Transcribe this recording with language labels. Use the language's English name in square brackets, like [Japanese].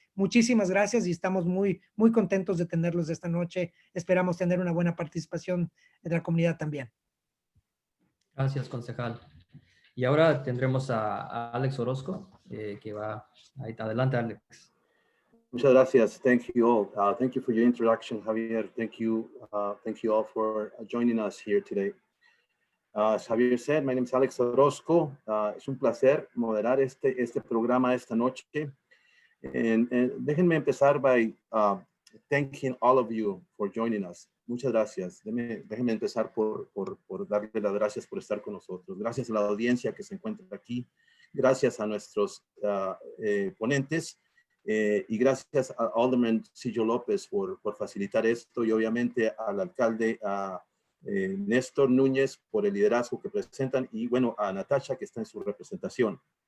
[Spanish] Muchísimas gracias y estamos muy, muy contentos de tenerlos esta noche. Esperamos tener una buena participación de la comunidad también. Gracias, concejal. Y ahora tendremos a Alex Orozco, que va ahí. Adelante, Alex. Muchas gracias. [English] Thank you all. Thank you for your introduction, Javier. Thank you all for joining us here today. As Javier said, my name is Alex Orozco. [Spanish] Es un placer moderar este programa esta noche. Déjenme empezar [English] by thanking all of you for joining us. [Spanish] Muchas gracias. Déjenme empezar por darle las gracias por estar con nosotros. Gracias a la audiencia que se encuentra aquí. Gracias a nuestros ponentes. Y gracias a Alderman Sillo López por facilitar esto, y obviamente al alcalde Néstor Núñez por el liderazgo que presentan, y bueno, a Natasha, que está en su representación.